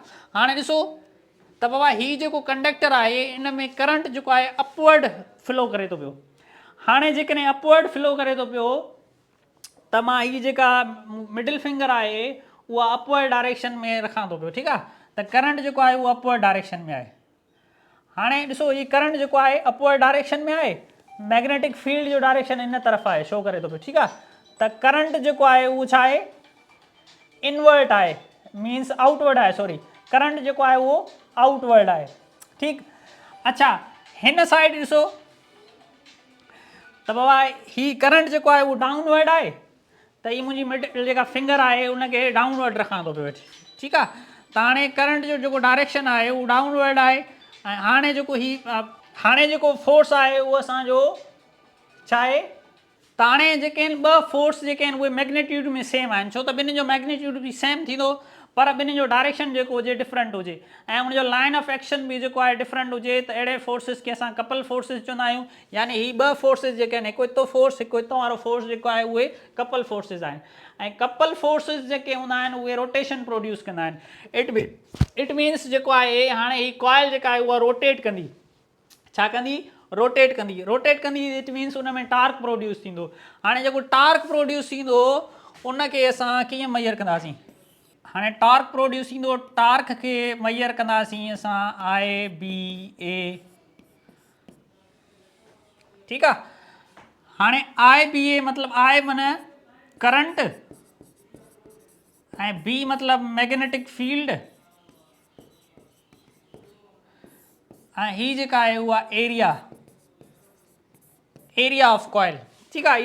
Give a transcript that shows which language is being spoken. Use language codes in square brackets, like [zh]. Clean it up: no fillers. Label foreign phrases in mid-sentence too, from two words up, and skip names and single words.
[sd] हाणे ॾिसो त बाबा ही जेको कंडक्टर आहे इन में करंट जेको आहे [en] upward flow [sd] करे थो पियो। हाणे जेकॾहिं [en] upward flow [sd] करे थो पियो त मां ही जेका [en] middle finger [sd] आहे उहा [en] upward direction [sd] में रखां थो पियो, ठीकु आहे। त करंट जेको आहे उहो [en] upward direction [sd] में आहे। हाणे ॾिसो ही करंट जेको आहे [en] upward direction [sd] में आहे, [en] magnetic field [sd] जो डायरेक्शन इन तरफ़ आहे, शो करे थो पियो, ठीकु आहे। त करंट जेको आहे उहो छा आहे, इनवर्ट आहे, [en] means outward [sd] आहे, सॉरी, करंट जेको आहे उहो आउटवर्ड आहे, ठीकु। अच्छा, हिन साइड ॾिसो त बाबा ही करंट जेको आहे उहो डाउनवर्ड आहे, त ही मुंहिंजी मिडिल जेका फिंगर आहे उनखे डाउनवर्ड रखां थो पियो, ठीकु आहे। त हाणे करंट जो जेको डायरेक्शन आहे उहो डाउनवर्ड आहे ऐं हाणे जेको हाणे जेको फोर्स आहे उहो असांजो छा आहे, त हाणे जेके आहिनि ॿ फोर्स जेके आहिनि उहे मैग्नीट्यूड में सेम आहिनि, छो त ॿिन्हिनि जो मैग्नीट्यूड बि सेम थींदो, पर ॿिन्हिनि जो डायरेक्शन जेको हुजे डिफरेंट हुजे ऐं उनजो [en] line of action [sd] बि जेको आहे डिफरेंट हुजे, त अहिड़े फोर्सिस खे असां [en] couple forces [sd] चवंदा आहियूं। यानी ही ॿ फोर्सिस जेके आहिनि, हिकु हितो फोर्स, हिकु हितो वारो फोर्स जेको आहे उहे [en] couple forces [sd] आहिनि। ऐं [en] couple forces [sd] जेके हूंदा आहिनि उहे [en] rotation produce [sd] कंदा आहिनि। [en] it means [sd] जेको आहे हाणे ही कॉइल जेका आहे उहा रोटेट कंदी, छा कंदी, रोटेट कंदी, रोटेट कंदी, [en] it means [sd] उन में [en] torque produce [sd] थींदो। हाणे जेको [en] torque produce [sd] थींदो उनखे असां कीअं मेजर कंदासीं, हाणे [en] torque produce [sd] थींदो, टार्क खे मेजर कंदासीं असां IBA, ठीकु आहे। हाणे IBA मतिलबु I माना करंट ऐं B मतिलबु मैग्नेटिक फील्ड ऐं ही जेका आहे उहा [en] area of coil, [sd] ठीकु आहे।